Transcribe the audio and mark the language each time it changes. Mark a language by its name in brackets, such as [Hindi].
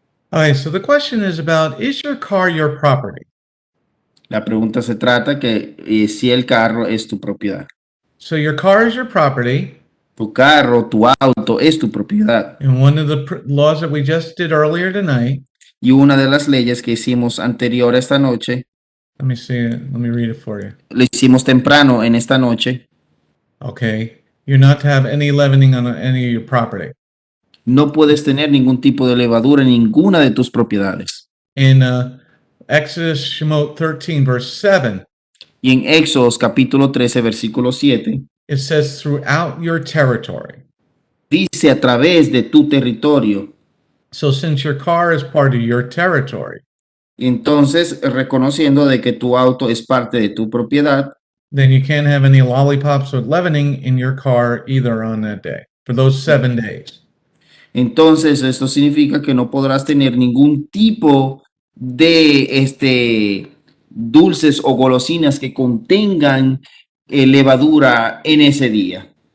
[English] All right, so the question is about, is your car your property? [Spanish] La pregunta se trata que si el carro es tu propiedad. [English] So your car is your property. [Spanish] Tu carro, tu auto es tu propiedad. [English] And one of the laws that we just did earlier tonight, [Spanish] Y una de las leyes que hicimos anterior esta noche, [English] let me see it, let me read it for you. [Spanish] lo hicimos temprano en esta noche, [English] Okay, you're not to have any leavening on any of your property. [Spanish] no puedes tener ningún tipo de levadura en ninguna de tus propiedades. [English] In Exodus Shemot 13, verse 7, [Spanish] Y en Éxodos capítulo 13, versículo 7, [English] it says, throughout your territory. [Spanish] dice a través de tu territorio. [English] So since your car is part of your territory, [Spanish] Entonces, reconociendo de que tu auto es parte de tu propiedad, [English] then you can't have any lollipops or leavening in your car either on that day, for those 7 days. [Spanish] entonces esto significa que no podrás tener ningún tipo de dulces o golosinas que contengan levadura en ese día.